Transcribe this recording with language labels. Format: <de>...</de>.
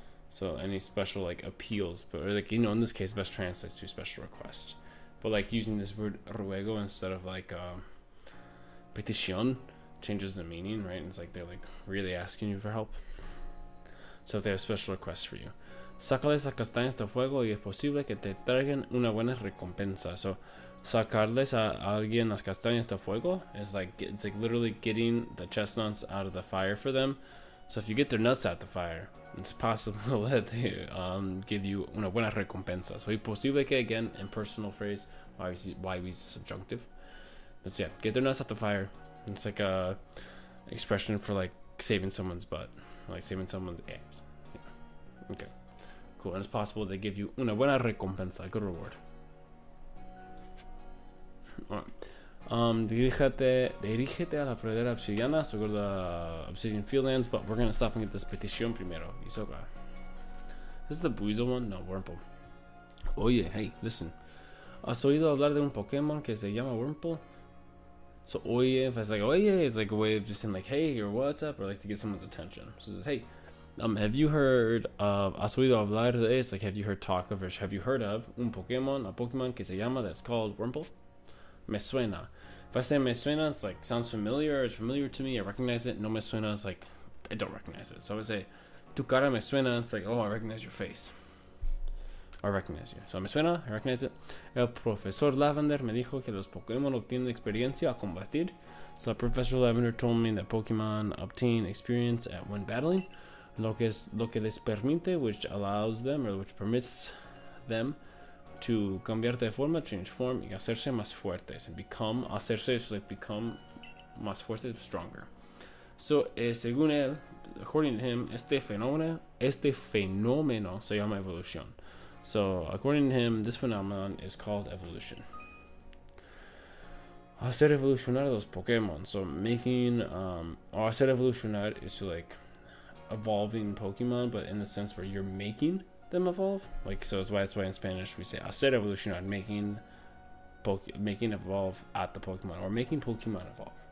<en>So any special like appeals, but or like in this case, best translates to special requests. But like using this word ruego instead of like petición changes the meaning, right? And it's like they're like really asking you for help. So if they have special requests for you.</en> <es>Sácales las castañas del fuego y es posible que te traigan una buena recompensa.</es> <en>So,</en> <es>sacarles a alguien las castañas del fuego</es> <en>is like it's like literally getting the chestnuts out of the fire for them. So if you get their nuts out the fire, it's possible that they give you</en> <es>una buena recompensa.</es> <en>So,</en> <es>es posible que</es> <en>again impersonal phrase why we use subjunctive. But yeah, get their nuts out the fire. It's like a expression for like saving someone's butt, like saving someone's ass. Yeah. Okay. Cool, and it's possible they give you</en> <es>una buena recompensa,</es> <en>a good reward. Alright.</en> <es>Dirígete a la pradera obsidiana,</es> <en>so go to the obsidian fieldlands, but we're gonna stop and get this petición primero. Isoga. This is the Buizel one? No, Wurmple. Oye, hey, listen.</en> <es>¿Has oído hablar de un Pokémon que se llama Wurmple?</es> <en>So, oye, if it's like, oye, it's like a way of just saying like, hey, or what's up, or like to get someone's attention. So it's hey, have you heard of,</en> <es>has oído hablar de,</es> <en>it's like, have you heard talk of, or have you heard of un Pokemon, a Pokemon</en> <es>que se llama,</es> <en>that's called Wurmple?</en> <es>Me suena.</es> <en>If I say</en> <es>me suena,</es> <en>it's like, sounds familiar, it's familiar to me, I recognize it.</en> <es>No me suena,</es> <en>it's like, I don't recognize it. So I would say,</en> <es>tu cara me suena,</es> <en>it's like, oh, I recognize your face. I recognize you. So me suena, I recognize it.</en> <es>El profesor Lavender me dijo que los Pokémon obtienen experiencia al combatir.</es> <en>So Professor Lavender told me that Pokemon obtain experience when battling.</en> <es>Lo que les permite,</es> <en>which allows them, or which permits them to</en> <es>cambiar de forma,</es> <en>change form,</en> <es>y hacerse más fuertes,</es> <en>and become, hacerse is like become más fuertes, stronger.</en> <es>So, según él,</es> <en>according to him,</en> <es>este fenómeno se llama evolución.</es> <en>So, according to him, this phenomenon is called evolution.</en> <es>Hacer evolucionar los Pokemon.</es> <en>So, making, or</en> <es>hacer evolucionar</es> <en>is to like evolving Pokemon, but in the sense where you're making them evolve. Like, so that's why in Spanish we say</en> <es>hacer evolucionar,</es> <en>making evolve at the Pokemon, or making Pokemon evolve.</en>